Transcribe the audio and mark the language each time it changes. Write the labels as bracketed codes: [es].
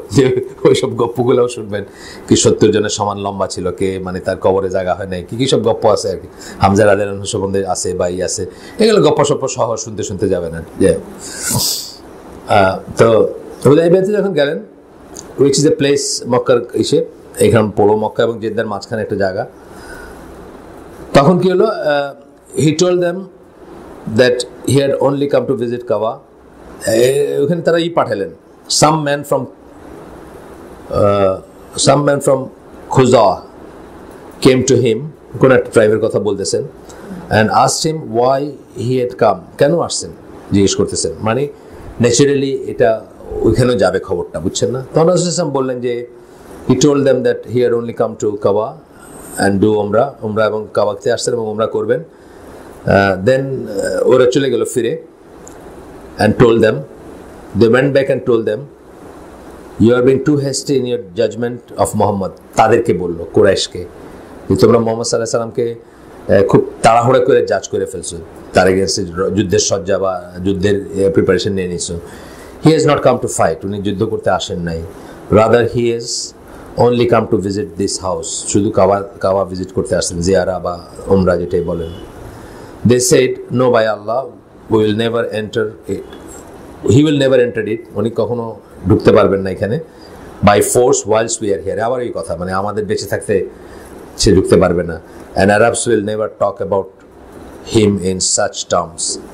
[bn] যে ওইসব গপ্পগুলোও শুনবেন, কি 70 জনের সমান লম্বা ছিল, কে মানে তার কবরে জায়গা হয় নাই, কি সব গপ্প আছে আর কি, হামজা রাদিয়াল্লাহু আনহু সম্বন্ধে আছে বা আছে, এগুলো গপ্প সপ্প সহ শুনতে শুনতে যাবেন আর কি। তো হুদাইবিয়াতে যখন গেলেন, [en] which is a place [bn] মক্কার ইসে, এখানে পুরো মক্কা এবং জেদ্দার মাঝখানে একটা জায়গা। তখন কি হলো, [en] He told them that he had only come to visit Kaaba. [bn] ওখানে তারা পাঠালেন, [en] some man from Khuzaa came to him, [bn] কোন একটা ট্রাইবের কথা বলতেছেন, [en] and asked him why he had come, [bn] কেন আসছেন জিজ্ঞেস করতেছেন, মানে ন্যাচারালি এটা ওইখানেও যাবে খবরটা, বুঝছেন না? তখন রাসূল বললেন যে [en] he told them that he had only come to Kaaba and do umrah [bn] এবং কাবাতে আসছেন এবং উমরা করবেন। [en] Then [bn] ওরা চলে গেল ফিরে, [en] and told them, they went back and told them, you are being too hasty in your judgment of Muhammad. [bn] তাদেরকে বললো, কুরাইশকে, যে তোমরা মোহাম্মদ সাল্লাল্লাহু আলাইহি সাল্লামকে খুব তাড়াহুড়া করে জাজ করে ফেলছো, তার এগেইনস্টে যুদ্ধের সজ্জা বা যুদ্ধের প্রিপারেশন নিয়ে নিছো। [en] He has not come to fight, [bn] উনি যুদ্ধ করতে আসেন নাই, [en] rather he has only come to visit this house, [bn] শুধু কাবা ভিজিট করতে আসেন, জিয়ারা বা উমরা যেটাই বলেন। [en] They said, no, by Allah, we will never enter it. He will never enter it. [bn] উনি কখনো ঢুকতে পারবেন না এখানে, [en] by force whilst we are here. [bn] আবার এই কথা, মানে আমাদের বেঁচে থাকতে সে ঢুকতে পারবে না। [en] And Arabs will never talk about him in such terms.